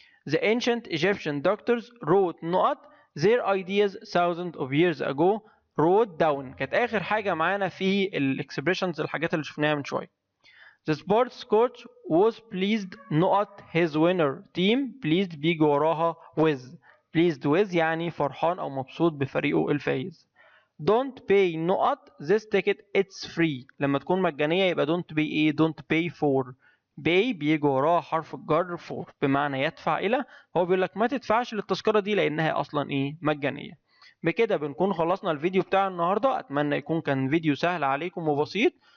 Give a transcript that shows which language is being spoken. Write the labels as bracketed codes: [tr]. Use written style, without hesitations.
[en] The ancient Egyptian doctors wrote نقط their ideas thousands of years ago. wrote down [ar] كانت آخر حاجة معانا في الاكسبريشنز الحاجات اللي شفناها من شوية. [en] The sports coach was pleased نقط his winner team. [ar] pleased بيجي وراها with يعني فرحان أو مبسوط بفريقه الفايز. [en] don't pay نقط this ticket it's free. [ar] لما تكون مجانية يبقى [en] don't pay [ar] ايه؟ [en] don't pay for. [ar] pay بيجي وراها حرف الجر for بمعنى يدفع إلى. هو بيقول لك ما تدفعش للتذكرة دي لأنها أصلا ايه؟ مجانية. بكده بنكون خلصنا الفيديو بتاع النهاردة. أتمنى يكون كان فيديو سهل عليكم وبسيط.